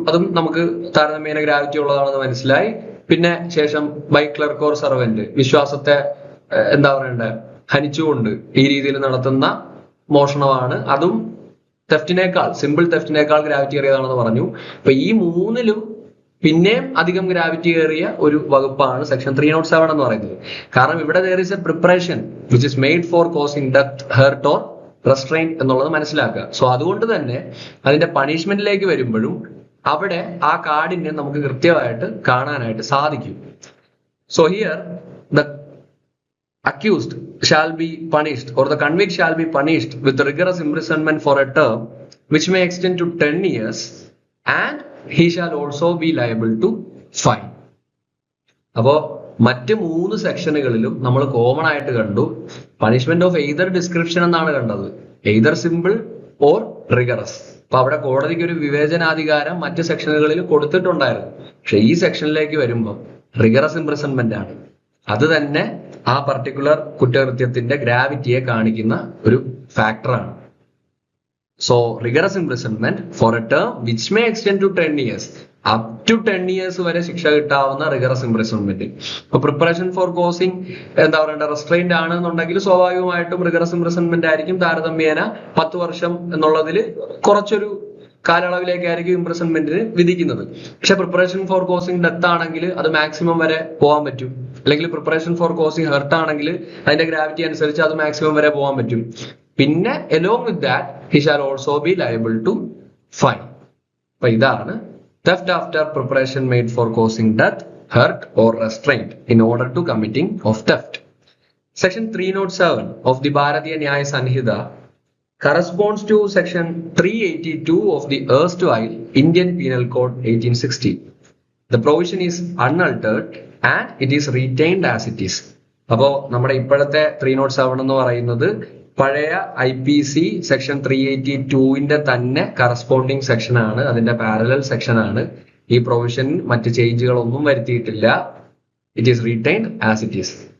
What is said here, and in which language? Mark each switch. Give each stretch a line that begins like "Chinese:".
Malayalam: അതും നമുക്ക് താരതമ്യേന ഗ്രാവിറ്റി ഉള്ളതാണെന്ന് മനസ്സിലായി. പിന്നെ ശേഷം
English: by clerk or servant,
Malayalam: വിശ്വാസത്തെ എന്താ പറയണ്ടേ ഹനിച്ചുകൊണ്ട് ഈ രീതിയിൽ നടത്തുന്ന മോഷണമാണ്. അതും തെഫ്റ്റിനേക്കാൾ, സിമ്പിൾ തെഫ്റ്റിനേക്കാൾ ഗ്രാവിറ്റി ഏറിയതാണെന്ന് പറഞ്ഞു. അപ്പൊ ഈ മൂന്നിലും പിന്നെയും അധികം ഗ്രാവിറ്റി ഏറിയ ഒരു വകുപ്പാണ് സെക്ഷൻ 307 എന്ന് പറയുന്നത്. കാരണം ഇവിടെ
English: there is a preparation which is made for causing death, hurt or restraint
Malayalam: എന്നുള്ളത് മനസ്സിലാക്കുക. സോ അതുകൊണ്ട് തന്നെ അതിന്റെ പണിഷ്മെന്റിലേക്ക് വരുമ്പോഴും അവിടെ ആ കാർഡിനെ നമുക്ക് കൃത്യമായിട്ട് കാണാനായിട്ട് സാധിക്കും.
English: So here the accused shall be punished or the convict shall be punished with rigorous imprisonment for a term which may extend to 10 years and he shall also be liable to fine.
Malayalam: അപ്പോ മറ്റ് 3 സെക്ഷനുകളിലും നമ്മൾ common ആയിട്ട് കണ്ടു
English: punishment of either description
Malayalam: എന്നാണ് കണ്ടത്,
English: Either simple or rigorous.
Malayalam: അപ്പൊ അവിടെ കോടതിക്ക് ഒരു വിവേചനാധികാരം മറ്റ് സെക്ഷനുകളിൽ കൊടുത്തിട്ടുണ്ടായിരുന്നു. പക്ഷെ ഈ സെക്ഷനിലേക്ക് വരുമ്പോൾ റിഗറസ് ഇംപ്രിസൺമെന്റ് ആണ്. അത് തന്നെ ആ പർട്ടിക്കുലർ കുറ്റകൃത്യത്തിന്റെ ഗ്രാവിറ്റിയെ കാണിക്കുന്ന ഒരു ഫാക്ടറാണ്.
English: so rigorous imprisonment for a term which may extend to 10 years, up to 10 years
Malayalam: വരെ ശിക്ഷ കിട്ടാവുന്ന
English: Rigorous imprisonment.
Malayalam: ഇപ്പൊ
English: preparation for causing
Malayalam: എന്താ പറയണ്ട റെസ്ട്രെയിന്റ് ആണെന്നുണ്ടെങ്കിൽ സ്വാഭാവികമായിട്ടും റിഗറസ് ഇംപ്രിസൺമെന്റ് ആയിരിക്കും താരതമ്യേന 10 വർഷം എന്നുള്ളതിൽ കുറച്ചൊരു കാലയളവിലേക്കായിരിക്കും ഇംപ്രിസൺമെന്റിന് വിധിക്കുന്നത്. പക്ഷെ
English: preparation for causing death
Malayalam: ആണെങ്കിൽ അത് മാക്സിമം വരെ പോകാൻ പറ്റും, അല്ലെങ്കിൽ
English: preparation for causing hurt
Malayalam: ആണെങ്കിൽ അതിന്റെ ഗ്രാവിറ്റി അനുസരിച്ച് അത് മാക്സിമം വരെ പോകാൻ പറ്റും. പിന്നെ
English: along with that he shall also be liable to fine.
Malayalam: അപ്പൊ ഇതാണ്
English: theft after preparation made for causing death, hurt or restraint in order to committing of theft. Section 307 of the Bharatiya Nyaya Sanhita corresponds to section 382 of the erstwhile Indian Penal Code 1860. The provision is unaltered and it is retained as it is.
Malayalam: അപ്പോൾ നമ്മുടെ ഇപ്പോഴത്തെ 307 എന്ന് പറയുന്നത് പഴയ IPC section 382ന്റെ തന്നെ corresponding section ആണ്, അതിന്റെ parallel section ആണ്. ഈ പ്രൊവിഷൻ മറ്റ് ചേഞ്ചുകളൊന്നും വരുത്തിയിട്ടില്ല.
English: It is retained as it is.